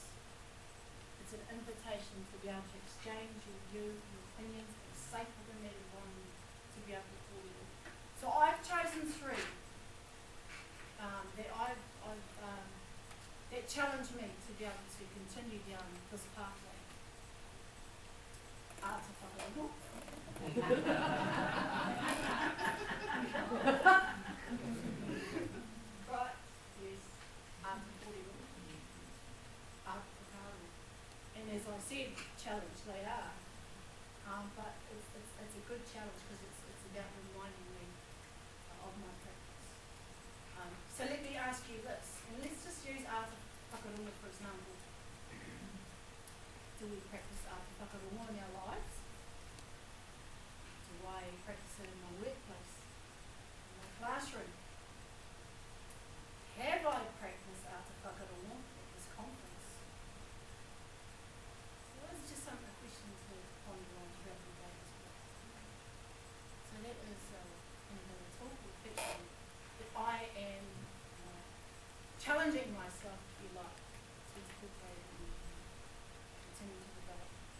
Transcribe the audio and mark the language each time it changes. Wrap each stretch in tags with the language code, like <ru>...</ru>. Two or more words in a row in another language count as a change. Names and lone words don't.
<en>It's an invitation to be able to exchange your view, your opinions, be safe within that environment, to be able to pull it all. So I've chosen three that challenge me to be able to continue down this pathway.</en> <mi>Ata whakarongo.</mi> <en>Right, yes.</en> <mi>Ata kōrero. Ata whakaaro.</mi> <en>And as I said, challenge they are. But it's a good challenge because it's about reminding me of my practice. So let me ask you this, and let's just use</en> <mi>ata whakarongo</mi> <en>for example. Do we practice</en> <mi>ata whakarongo</mi> <en>in our lives? Do I practice it in my workplace, in my classroom? Have I practiced</en> <mi>ata whakarongo</mi> <en>at this conference? So that's just a question to ponder on throughout the day as well. So that is the talk reflection that I am challenging myself, if you like, to incorporate and continue to develop.</en>